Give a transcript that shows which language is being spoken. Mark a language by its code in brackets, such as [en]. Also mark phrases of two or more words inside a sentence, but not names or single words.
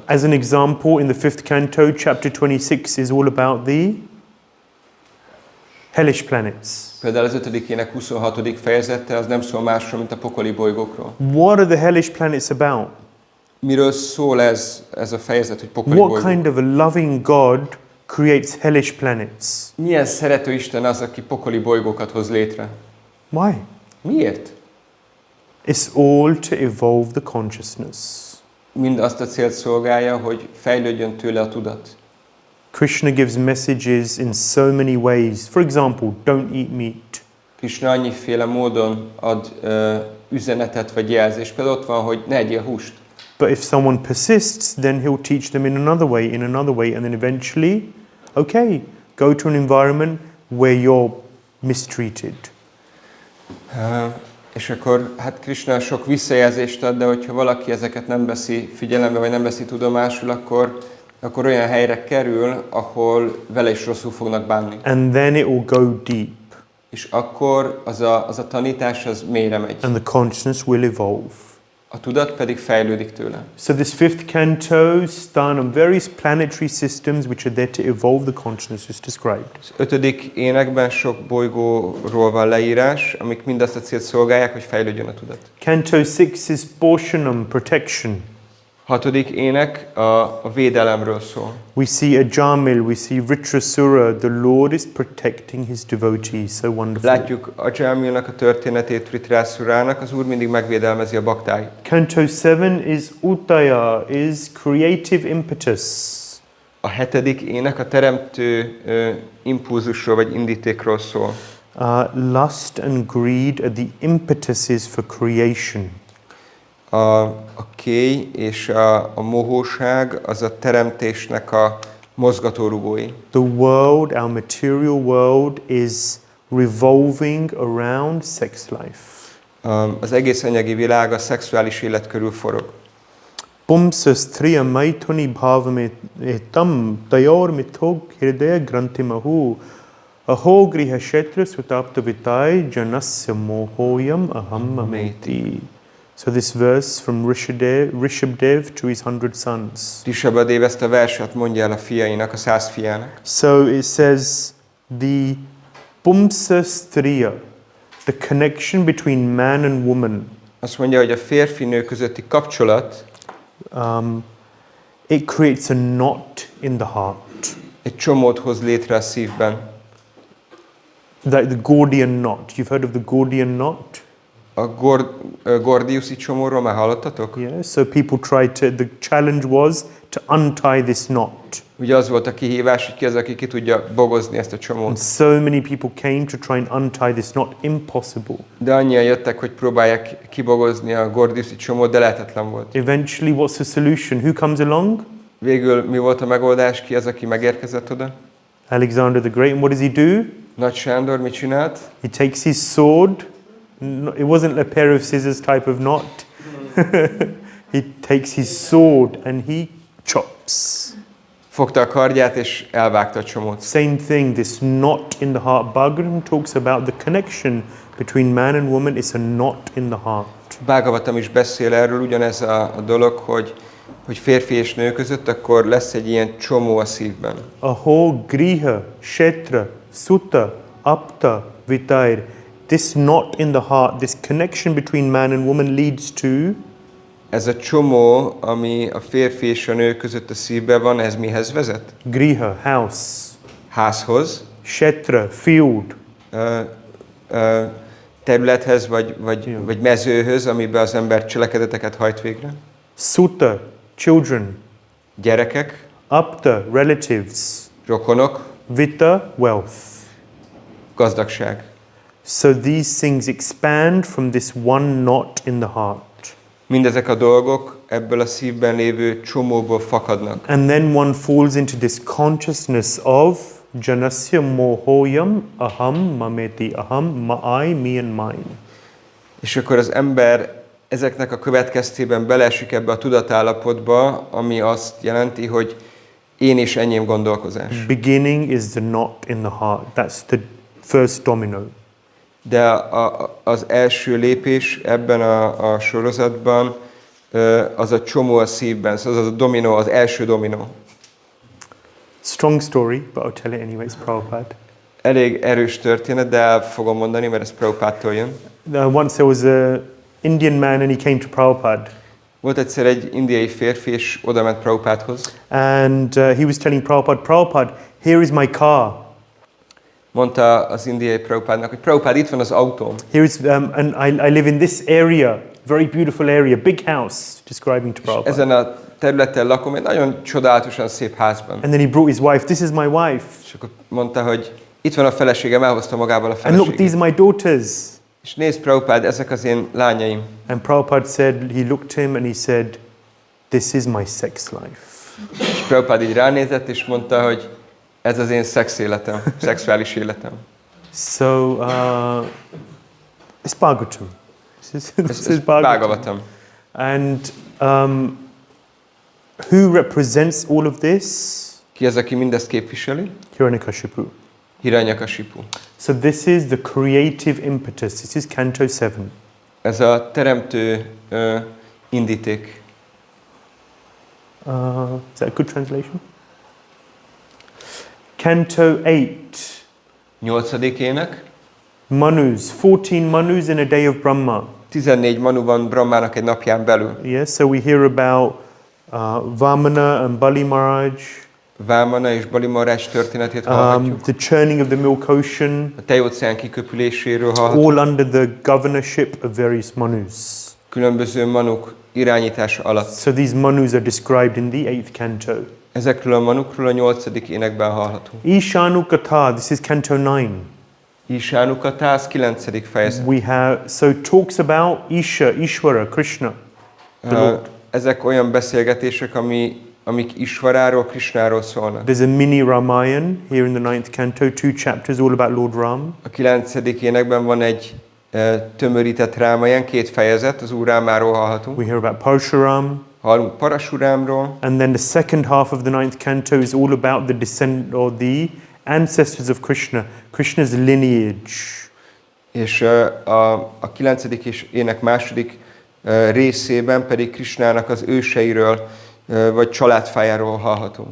[en] As an example, in the fifth canto, chapter 26 is all about the hellish planets. [hu] Például az ötödikének 26. fejezete az nem szól másról, mint a pokoli bolygókról. [en] What are the hellish planets about? [hu] Miről szól ez a fejezet, hogy pokoli [en] What [hu] bolygók? [en] kind of a loving God creates hellish planets? [hu] Milyen szerető Isten az, aki pokoli bolygókat hoz létre? [en] Why? [hu] Miért? [en] It's all to evolve the consciousness. [hu] Mind azt a célt szolgálja, hogy fejlődjön tőle a tudat. [en] Krishna gives messages in so many ways. For example, don't eat meat. [hu] Krishna annyiféle módon ad üzenetet vagy jelzést. Például ott van, hogy ne egyél húst. [en] But if someone persists, then he'll teach them in another way, and then eventually, okay, go to an environment where you're mistreated. [hu] És akkor hát Krishna sok visszajelzést ad, de hogyha valaki ezeket nem veszi figyelembe, vagy nem veszi tudomásul, akkor olyan helyre kerül, ahol vele is rosszul fognak bánni. [en] And then it will go deep. [hu] És akkor az a tanítás az mélyre megy. [en] And the consciousness will evolve. [hu] A tudat pedig fejlődik tőle. [en] So this fifth canto, Sthanam, various planetary systems which are there to evolve the consciousness is described. [hu] Az ötödik énekben sok bolygóról van leírás, amik mind azt a célt szolgálják, hogy fejlődjön a tudat. [en] Canto 6 is Porshanam, protection. [hu] Hatodik ének a védelemről szól. [en] We see Ajamil, we see Vritrasura, the Lord is protecting his devotees, so wonderful. [hu] Látjuk Ajamilnak a történetét, Vritrasurának, az Úr mindig megvédelmezi a baktáit. [en] Canto 7 is Uttaya, is creative impetus. [hu] A hetedik ének a teremtő impulzusról vagy indítékról szól. [en] Lust and greed are the impetuses for creation. [hu] A kéj és a mohóság az a teremtésnek a mozgatórugói. [en] The world, our material world, is revolving around sex life. [hu] Az egész anyagi világ a szexuális élet körül forog. [sa] Pumsastriya maithuni bhavametam tayor mithog hirdaya grantimahu aho griha shetra sutaptavitai janasya mohoyam aham mameti. [en] So this verse from Rishabdev to his 100 sons. [hu] Rishabdev ezt a verset mondja el a fiainak, a 100 fiának. [en] So it says the Pumsastriya, the connection between man and woman. [hu] Azt mondja, hogy a férfi-nő közötti kapcsolat [en] it creates a knot in the heart. [hu] Egy csomót hoz létre a szívben. [en] Like the Gordian knot. You've heard of the Gordian knot? [hu] Gordiuszi csomóról már hallottatok? [en] Yeah, so people tried to, the challenge was to untie this knot. [hu] Ugye az volt a kihívás, hogy ki az, aki ki tudja bogozni ezt a [en] And [hu] csomót. [en] so many people came to try and untie this knot. Impossible. [hu] De annyian jöttek, hogy próbálják kibogozni a Gordiuszi csomót, de lehetetlen volt. [en] Eventually, what's the solution? Who comes along? [hu] Végül mi volt a megoldás? Ki az, aki megérkezett oda? [en] Alexander the Great. And what does he do? [hu] Nagy Sándor mit csinált? [en] He takes his sword. It wasn't a pair of scissors type of knot. He takes his sword and he chops. [hu] Fogta a kardját és elvágta a csomót. [en] Same thing, this knot in the heart. Bhagavatam talks about the connection between man and woman. It's a knot in the heart. [hu] Bhagavatam is beszél erről, ugyanez a dolog, hogy férfi és nő között, akkor lesz egy ilyen csomó a szívben. [sa] Aho, griha, kshetra, sutta, apta, vitair. [en] This knot in the heart, this connection between man and woman leads to [hu] Ez a csomó, ami a férfi és a nő között a szívben van, ez mihez vezet? [en] griha, house, [hu] Házhoz, [en] kshetra, field, [hu] területhez vagy mezőhöz, amiben az ember cselekedeteket hajt végre. [en] sutta, children, [hu] Gyerekek, [en] apta, relatives, [hu] rokonok, [en] vitta, wealth. [hu] gazdagság. [en] So these things expand from this one knot in the heart. [hu] Mindezek a dolgok ebből a szívben lévő csomóból fakadnak. [en] And then one falls into this consciousness of [sa] janasya mohoyam aham mameti aham ma'ai [en] me and mine. [hu] És akkor az ember ezeknek a következtében beleesik ebbe a tudatállapotba, ami azt jelenti, hogy én és enyém gondolkozás. [en] Beginning is the knot in the heart. That's the first domino. [hu] De az első lépés ebben a sorozatban az a csomó a szívben, szóval az a dominó, az első dominó. [en] Strong story, but I'll tell it anyway. It's Prabhupada. [hu] Elég erős történet, de el fogom mondani, mert ez Prabhupádtól jön. [en] Once there was an Indian man and he came to Prabhupada. [hu] Volt egyszer egy indiai férfi, és oda ment Prabhupádhoz. [en] And he was telling Prabhupada, Prabhupada, here is my car. [hu] Mondta az indiai Prabhupádnak, hogy Prabhupád, itt van az autóm. [en] Here is, and I live in this area, very beautiful area, big house, describing to Prabhupada. [hu] Ezen a területen lakom, egy nagyon csodálatosan szép házban. [en] And then he brought his wife, this is my wife. [hu] És akkor mondta, hogy itt van a feleségem, elhozta magával a [en] And look, [hu] feleségét. [en] these are my daughters. [hu] És nézd, Prabhupád, ezek az én lányaim. [en] And Prabhupada said, he looked him and he said, this is my sex life. [hu] És Prabhupád így ránézett, és mondta, hogy ez az én szex életem, szexuális életem. [en] So, it's Bhagavatam. This is Bhagavatam. And who represents all of this? [hu] Ki az, aki mindezt képviseli? Hiranyakashipu. Hiranyakashipu. [en] So this is the creative impetus. This is Canto 7. [hu] Ez a teremtő indíték. [en] Is that a good translation? Canto 8. [hu] 8. ének. [en] Manus. 14 manus in a day of Brahma. [hu] 14 manu van Brahmának egy napján belül. [en] Yes, so we hear about Vamana and Bali Maharaj. [hu] Vámana és Bali Maharaj történetét hallhatjuk. [en] The churning of the milk ocean. [hu] A tejóceán kiköpüléséről hallhatjuk. [en] All under the governorship of various manus. [hu] Különböző manuk irányítása alatt. [en] So these manus are described in the 8th canto. [hu] Ezekről a manukról a 8. énekben hallhatunk. [en] Ishanukata, this is canto 9. [hu] Isánukata, az 9. fejezet. [en] We have, so talks about Isha, Ishvara, Krishna, the Lord. [hu] Ezek olyan beszélgetések, amik Ishvaráról, Krishnáról szólnak. [en] There's a mini Ramayan here in the 9th canto, 2 chapters all about Lord Ram. [hu] A 9. énekben van egy tömörített Rámayan, 2 fejezet, az Úr Rámáról hallhatunk. [en] We hear about Parshuram. [hu] Hallunk Parasurámról. [en] And then the second half of the 9th canto is all about the descent or the ancestors of Krishna, Krishna's lineage. [hu] És a 9. ének második részében pedig Krishnának az őseiről vagy családfájáról hallhatunk.